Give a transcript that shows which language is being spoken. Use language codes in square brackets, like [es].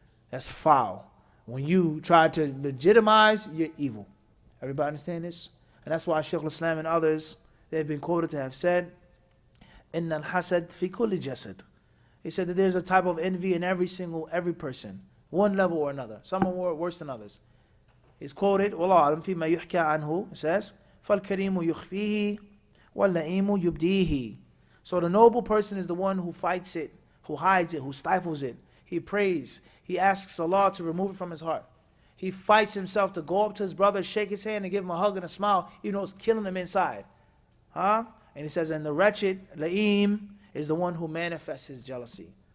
[en] That's foul. When you try to legitimize your evil. Everybody understand this? And that's why Sheikh al-Islam and others, they've been quoted to have said, [ar] إِنَّ الْحَسَدْ فِي كُلِّ جَسَدٍ. [en] He said that there's a type of envy in every person, one level or another. Some are more worse than others. He's quoted, [ar] وَاللَّهُ أَعْلَمُ فِيمَا يُحْكَى عَنْهُ. [en] It says, [ar] فَالْكَرِيمُ يُخْفِيهِ وَاللَّئِيمُ يُبْدِيهِ. [en] So the noble person is the one who fights it, who hides it, who stifles it. He prays. He asks Allah to remove it from his heart. He fights himself to go up to his brother, shake his hand, and give him a hug and a smile, even though it's killing him inside. And he says, and the wretched, la'im, is the one who manifests his jealousy.